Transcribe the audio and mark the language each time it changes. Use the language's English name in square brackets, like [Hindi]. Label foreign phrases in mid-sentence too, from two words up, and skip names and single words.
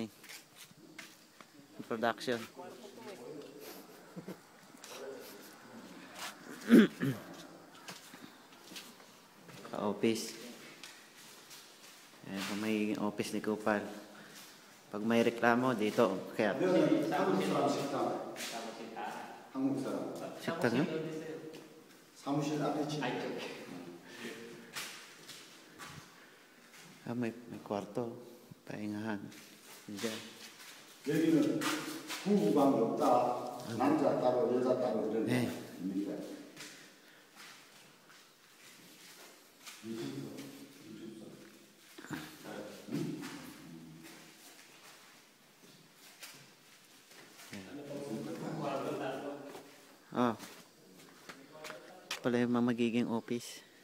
[Filipino] Production. Ka-office. Ayan kung may office ni Kupal. Pag may reklamo dito, kaya [Korean] 한국 사람 식당. 한국 사람. 식당이요? 사무실 앞에 집. [Filipino] Ah, may kwarto. Pahingahan. Diyan. [Korean] 여기는 부부방 없다. 남자 따로 여자 따로 이런 데 네. 있는데. Ah. [Filipino] Pala yung magiging office.